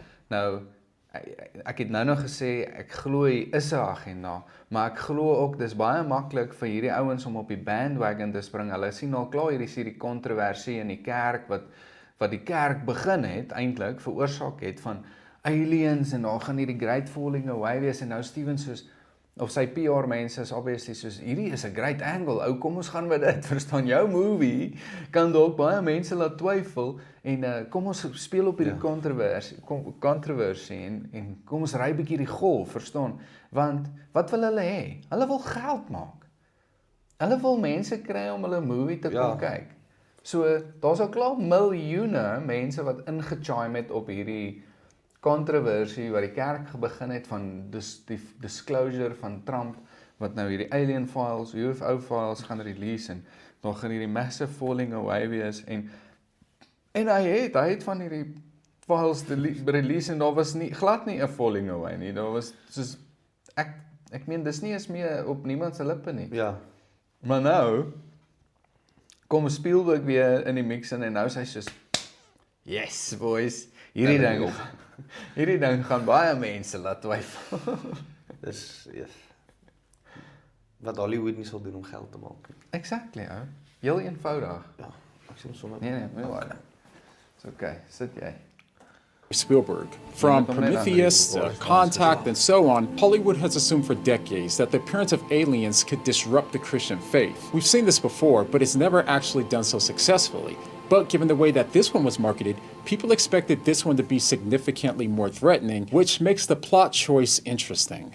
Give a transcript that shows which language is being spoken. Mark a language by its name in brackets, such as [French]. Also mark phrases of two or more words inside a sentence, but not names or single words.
[Afrikaans] Nou, ek het nou nog gesê, ek glo hy is 'n agenda, maar ek glo ook, dis baie maklik vir hierdie ouens om op die bandwagon te spring. Hulle sien al klaar hierdie kontroversie in die kerk, wat die kerk begin het, eintlik, veroorsaak het van aliens, en daar gaan hierdie [English] great falling away [Afrikaans] wees, en nou Steven soos, of sy PR mense is obviously soos, hierdie is 'n [English] great angle, [Afrikaans] ou, kom ons gaan met dit, verstaan, jou movie kan dalk baie mense laat twyfel, en kom ons speel op hierdie kontroversie, en kom ons ry bietjie die golf, verstaan, want, wat wil hulle hê? Hulle wil geld maak. Hulle wil mense kry om hulle movie te kom kyk. So, daar's al klaar miljoene mense wat ingechime het op hierdie kontroversie wat die kerk begin het van die disclosure van Trump, wat nou hierdie [English] alien files, UFO files [Afrikaans] gaan release, en dan gaan hierdie [English] massive falling away [Afrikaans] wees, en hy het van hierdie [English] files release, [Afrikaans] en daar was glad nie 'n [English] falling away [Afrikaans] nie, daar was soos, ek meen, dis nie eens meer op niemand se lippe nie. Ja. Maar nou, kom Spielberg weer in die mix in, en nou sê hy soos, [English] yes boys, [Afrikaans] hierdie ding gaan baie mense laat twyfel. Dis, wat Hollywood nie sal doen om geld te maak. Exactly, ou. Heel eenvoudig. Ja, ek sien sommer. Nee, moenie worry. [English] It's okay, [Afrikaans] sit jy. Spielberg. [English] From Prometheus, Contact, and so on, Hollywood has assumed for decades that the appearance of aliens could disrupt the Christian faith. We've seen this before, but it's never actually done so successfully. But given the way that this one was marketed, people expected this one to be significantly more threatening, which makes the plot choice interesting.